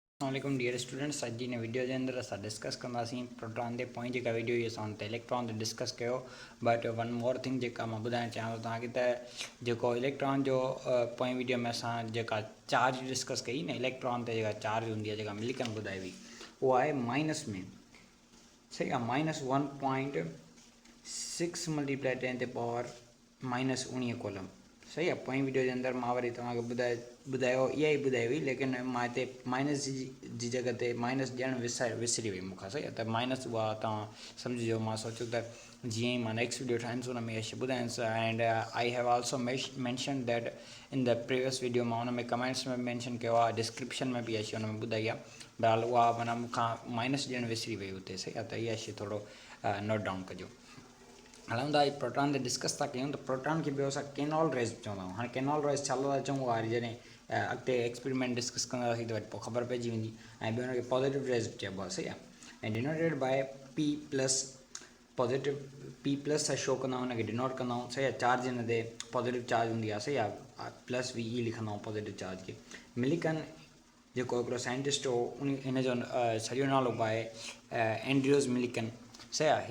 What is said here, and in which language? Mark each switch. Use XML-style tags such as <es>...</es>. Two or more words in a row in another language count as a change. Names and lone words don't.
<ar>السلام عليكم</ar> <en>dear students.</en> <sd>अॼु जी वीडियो के अंदर असां डिस्कस कंदासीं प्रोटॉन के पॉइंट जेका वीडियो ये असां इलेक्ट्रॉन ते डिस्कस कयो।</sd> <en>But one more thing</en> <sd>जेका मां ॿुधाइणु चाहियां थो तव्हांखे त जेको इलेक्ट्रॉन जो पोइ वीडियो में असां जेका चार्ज डिस्कस कई न इलेक्ट्रॉन ते जेका चार्ज हूंदी आहे जेका मिल्कन ॿुधाई हुई उहा आहे माइनस में, सही आहे, -1.6 मल्टीप्लाई 10 ते पावर -19 कोलम, सही आहे। पोइ वीडियो के अंदर मां वरी तव्हांखे ॿुधायो इहा ई ॿुधाई हुई, लेकिन मां हिते माइनस जी जगह ते माइनस ॾियणु विसरी वई मूंखां, सही आहे। त माइनस उहा तव्हां सम्झिजो। मां सोचियो त जीअं ई मां</sd> <en>next video</en> <sd>ठाहींदुसि हुन में इहा ॿुधाईंदुसि।</sd> <en>And I have also mention that in the previous video</en> <sd>मां हुन में कमेंट्स में मैंशन कयो आहे, डिस्क्रिप्शन में बि इहा शइ हुन में ॿुधाई आहे। बहरहाल उहा माना मूंखां माइनस ॾियणु विसरी वई हुते, सही आहे। त इहा शइ थोरो</sd> <en>note down</en> <sd>कजो। हलूं था प्रोटॉन ते डिस्कस था कयूं। त प्रोटॉन खे ॿियो असां</sd> <en>canal rays</en> <sd>चवंदा आहियूं। हाणे</sd> <en>canal rays</en> <sd>छा था चऊं उहा वरी जॾहिं अॻिते एक्सपेरिमेंट डिस्कस कंदासीं त वरी पोइ ख़बर पइजी वेंदी। ऐं ॿियो हुनखे</sd> <en>positive rays</en> <sd>चइबो आहे, सही आहे।</sd> <en>ऐं denoted by P plus,</en> <sd>पॉज़िटिव P+ सां शो कंदा आहियूं, हुनखे डिनोट कंदा आहियूं, सही आहे। चार्ज हिन ते</sd> <en>positive charge</en> <sd>हूंदी आहे, सही आहे।</sd> <en>plus VE</en> <sd>लिखंदा आहियूं</sd> <en>positive charge</en> <sd>खे। मिल्कन जेको हिकिड़ो साइंटिस्ट हो हिन जो सॼो नालो आहे एंड्रयूस मिल्कन, सही आहे।</sd>